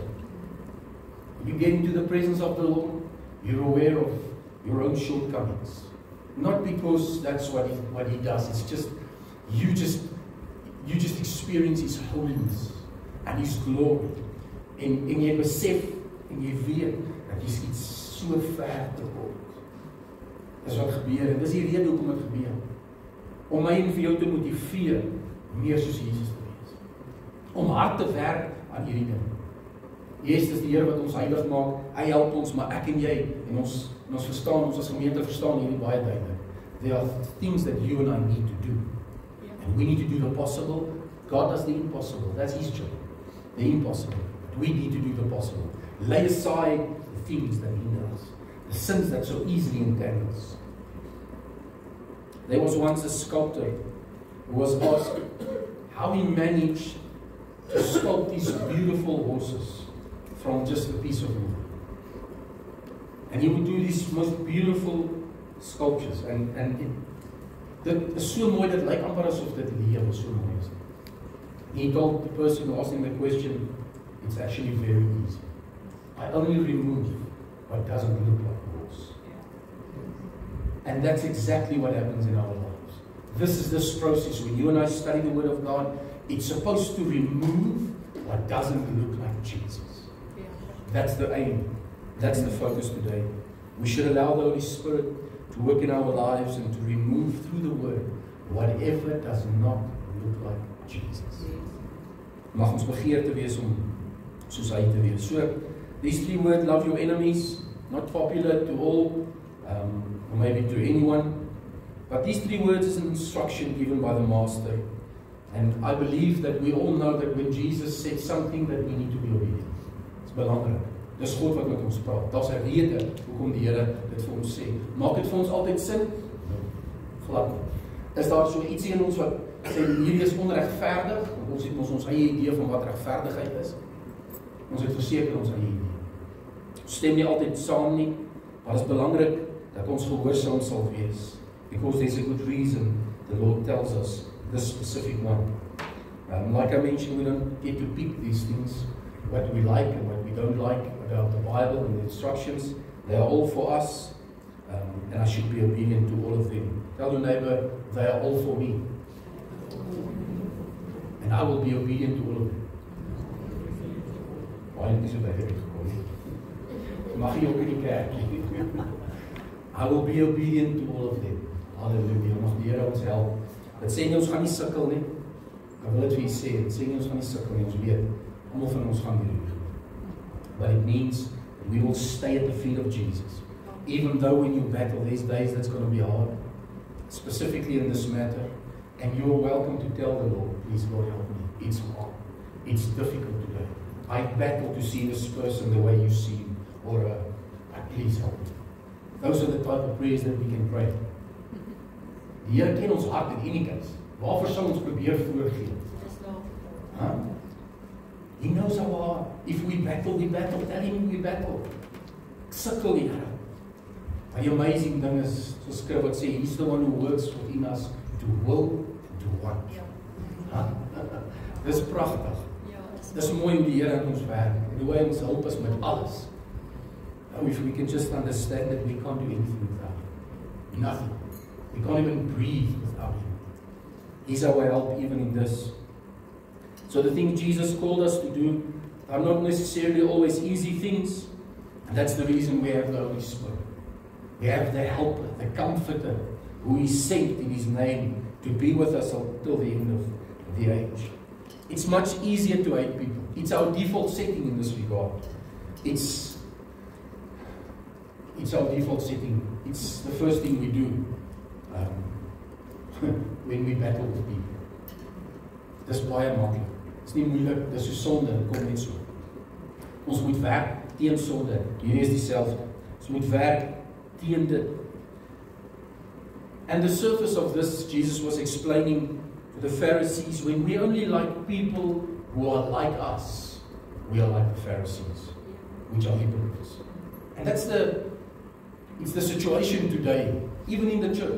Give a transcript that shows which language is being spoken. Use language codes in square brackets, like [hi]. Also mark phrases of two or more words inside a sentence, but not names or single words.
[en] When you get into the presence of the Lord, you're aware of your own shortcomings. Not because that's what he does, it's just you just experience His holiness and His glory. [af] En jy besef en jy weet dat jy iets so ver te kom. Dis wat gebeur en dis die rede hoekom dit gebeur. Om my en vir jou te motiveer meer soos Jesus te wees. Om hard te werk aan hierdie ding. Jesus is die Here wat ons heilig maak. Hy help ons, maar ek en jy en ons verstaan, ons as gemeente verstaan hierdie baie duidelik. [en] There are things that you and I need to do. And we need to do the possible. God does the impossible. That's His job. The impossible. But we need to do the possible. Lay aside the things that hinder us. The sins that so easily entangle us. There was once a sculptor who was asked how he managed to sculpt these beautiful horses from just a piece of wood. And he would do these most beautiful sculptures. [af] Dit is so mooi, dit lyk amper asof dit lewe so mooi is. [en] He told the person who asked him the question, it's actually very easy. I only remove what doesn't look like a horse. And that's exactly what happens in our lives. This is this process. When you and I study the Word of God, it's supposed to remove what doesn't look like Jesus. That's the aim. That's the focus today. We should allow the Holy Spirit to work in our lives and to remove through the Word whatever does not look like Jesus. [af] Mag ons begeerte wees om soos hy te wees. [en] So, these 3 words, love your enemies, not popular to all, or maybe to anyone, but these 3 words is an instruction given by the Master. And I believe that we all know that when Jesus said something, that we need to be obedient. [af] It's belangrik. Dis God wat met ons praat. Daar's 'n rede hoekom die Here dit vir ons sê. Maak dit vir ons altyd sin? Glad nie. Is daar so ietsie in ons wat sê hierdie is onregverdig? Want ons het ons eie idee van wat regverdigheid is. Ons het verseker ons eie idee. Ons stem nie altyd saam nie, maar dit is belangrik dat ons gehoorsaam sal wees. [en] Because there's a good reason the Lord tells us this specific one. Like I mentioned, we don't get to pick these things, what we like and what we don't like about the Bible and the instructions. They are all for us, and I should be obedient to all of them. Tell your neighbor, they are all for me. And I will be obedient to all of them. Why is it better? [af] Mag jy ook in die kerk? [en] I will be obedient to all of them. [af] Halleluja, mag die Here ons help. Dit sê nie ons gaan nie sukkel nie. Ek wil dit vir julle sê, dit sê nie ons gaan nie sukkel nie, ons weet. Almal van ons gaan hierdie doen. [en] But it means we will stay at the feet of Jesus. Even though when you battle these days that's going to be hard, specifically in this matter, and you are welcome to tell the Lord, please Lord help me. It's hard. It's difficult today. I battle to see this person the way you see him, or please help me. Those are the type of prayers that we can pray. [af] Die Here ken ons hart [en] in any case. [af] Waarvoor sal ons probeer voorgee? [en] Huh? He knows our heart. If we battle, tell him we battle. [af] Sukkel die Here. Maar die [en] amazing thing [af] is, so skrif wat sê, [en] he's the one who works within us to will and to want. [af] Huh? Dis pragtig. Dis mooi hoe die Here aan ons werk. En hoe hy ons help is met alles. [en] If we can just understand that we can't do anything without him. Nothing. We can't even breathe without him. He's our help even in this. So the things Jesus called us to do are not necessarily always easy things. And that's the reason we have the Holy Spirit. We have the helper, the comforter, who He sent in His name to be with us until the end of the age. It's much easier to hate people. It's our default setting in this regard. It's our default setting. It's the first thing we do when we battle with people. [af] Dis baie maklik. is nie moeilik, dis so sonde, dit kom net so. Ons moet werk teen sonde, hierdie is dieselfde. Ons moet werk teen dit. [en] And the surface of this, Jesus was explaining to the Pharisees, when we only like people who are like us, we are like the Pharisees, which are hypocrites. And it's the situation today, even in the church.